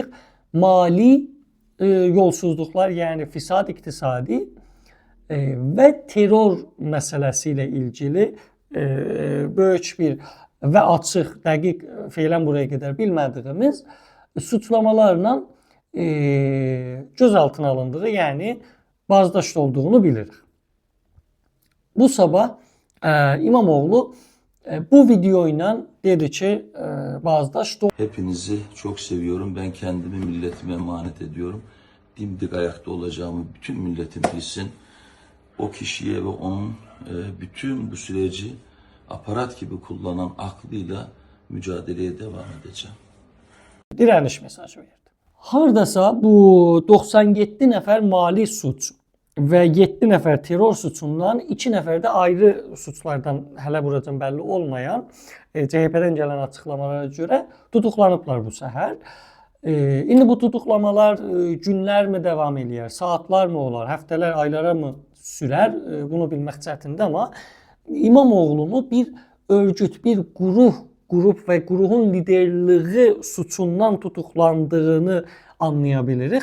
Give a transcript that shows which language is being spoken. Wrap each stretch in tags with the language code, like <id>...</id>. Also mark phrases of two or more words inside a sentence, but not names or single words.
<az>Mali yolsuzluqlar, yəni fisad iqtisadi və terror məsələsi ilə ilgili böyük bir və açıq, dəqiq feylən buraya qədər bilmədiyimiz</az> <tr>suçlamalarla gözaltına alındığı,</tr> <az>yəni bazdaşt olduğunu bilirik. Bu sabah İmamoğlu bu video ile dedi ki bazdaşt.</az> <tr>Hepinizi çok seviyorum. Ben kendimi milletime emanet ediyorum. Dimdik ayakta olacağımı bütün milletim bilsin. O kişiye ve onun bütün bu süreci aparat gibi kullanan aklıyla mücadeleye devam edeceğim. Direniş mesajı verdi.</tr> <az>Hardasa bu 97 nəfər mali suç və 7 nəfər terror suçundan 2 nəfər də ayrı suçlardan hələ buracan bəlli olmayan CHP-dən gələn açıqlamalara görə tutuqlanıblar bu səhər. İndi bu tutuqlamalar günlərmi davam eləyər, saatlarmı olar, həftələr, aylara mı sürər, bunu bilmək çətindir, amma İmamoğlu'nu bir örgüt, bir qrup və qrupun liderliği suçundan tutuqlandığını anlaya bilirik.</az>